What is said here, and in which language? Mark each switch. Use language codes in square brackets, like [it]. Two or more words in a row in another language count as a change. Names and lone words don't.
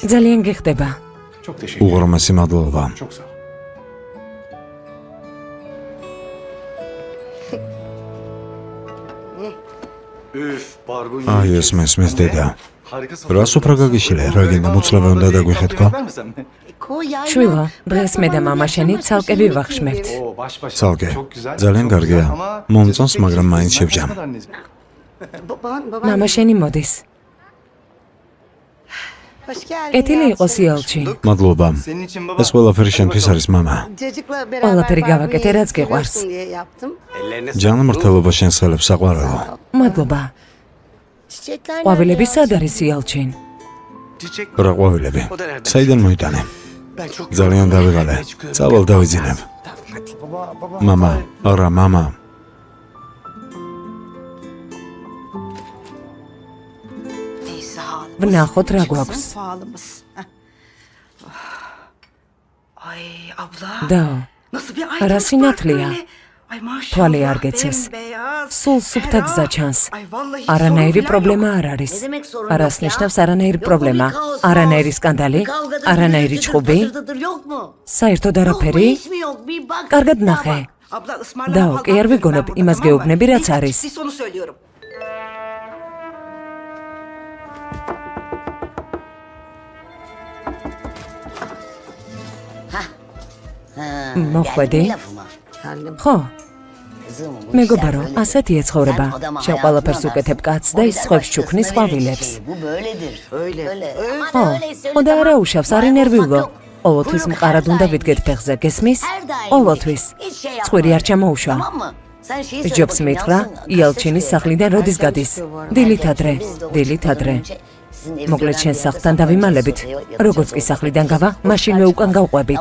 [ka] ძალიან გიხდება. [tr] Çok teşekkür ederim. [ka] უღრმესი მადლობა. [tr] Çok sağ ol. Üf, barbunya. [ka] აი ეს მესმის დედა. [tr] Harika [ka] რას უფრო გაგიშლე, რა გინდა მუცლავე უნდა დაგვიხეთქვა? შვილო, დღეს მე და მამა შენი ცალკე ვივახშმებთ. ცალკე. ძალიან კარგია. მომწონს, მაგრამ მაინც შევჯამ. მამა შენი მოდის. [tr] Hoş geldin. [ka] კეთილი იყოს იალჩი. მადლობა. [tr] Senin için baba. [ka] ეს ყველაფერი შენთვის არის, მამა. ყველაფერი გავაკეთე, რაც გიყვარს. ჯანმრთელობა შენს ხელებს საყვარელო. მადლობა. ყვავილები სად არის იალჩინ? რა ყვავილები? საიდან მოიტანე? ძალიან დავიღალე. წავალ დავიძინებ. მამა, არა, მამა. ვნახოთ რა გვაქვს. [tr] Ay abla. [ka] დაო, [tr] Nasıl bir Ara aydınlık sinatlıya. var böyle. Ay maşallah. [ka] Tvali არ გეცეს. [tr] bembeyaz, [ka] სულ სუფთა [tr] ferah. [ka] გზა ჩანს. [tr] Ay vallahi [ka] არანაირი [tr] sorun falan [ka] პრობლემა [tr] yok. [ka] არ არის. [tr] Ne demek sorun [ka] არას [tr] yok ya? [ka] ნიშნავს არანაირი [tr] Yok mu [ka] პრობლემა, [tr] bir kaos, [ka] არანაირი [tr] kaos? [ka] სკანდალი, [tr] Bir kavgadır, [ka] არანაირი [tr] gürültüdür, [ka] ჩხუბი. [tr] patırtıdır, yok mu? [ka] საერთოდ [tr] Yok mu, [ka] არაფერი? [tr] hiç mi yok? Bir bak. [ka] კარგად [tr] daha [ka] ნახე. [tr] bak. Abla ısmarlama [ka] Dao, [tr] falan [ka] კი არ [tr] ben [ka] ვიგონებ, [tr] burada, [ka] იმას [tr] tamam mı? [ka] გეუბნები, რაც [tr] Neyse, [ka] არის. [tr] ciddi onu söylüyorum. [ka] მოხვედი? [tr] Geldi mi lafıma? Geldim. [ka] ხო, [tr] Kızım, bu [ka] მეგობარო, [tr] işler böyledir. [ka] ასეთია ცხოვრება. [tr] Sen adamı [ka] შენ [tr] hayatına [ka] ყველაფერს [tr] alarsın. [ka] უკეთებ კაცს და [tr] O [ka] ის [tr] gider [ka] სხვებს [tr] başkasına [ka] ჩუქნის [tr] verir [ka] ყვავილებს. [tr] çiçeği. Bu böyledir. Öyle, Öyle. öyle. Aman [ka] ხო, [tr] öyle söyle, [ka] ხო და [tr] tamam. [ka] არა უშავს, [tr] Vay [ka] არის [tr] olmak [ka] ნერვიულო. [tr] yok. [ka] ყოველთვის მყარად უნდა ვიდგეთ ფეხზე, გესმის? ყოველთვის. ცხვირი არ ჩამოუშვა. ჯობს მითხრა, იალჩინის სახლიდან როდის გადის? დილით ადრე, დილით ადრე. მოკლედ შენს სახლთან დავიმალებით. როგორც კი სახლიდან გავა, მაშინვე უკან გავყვებით.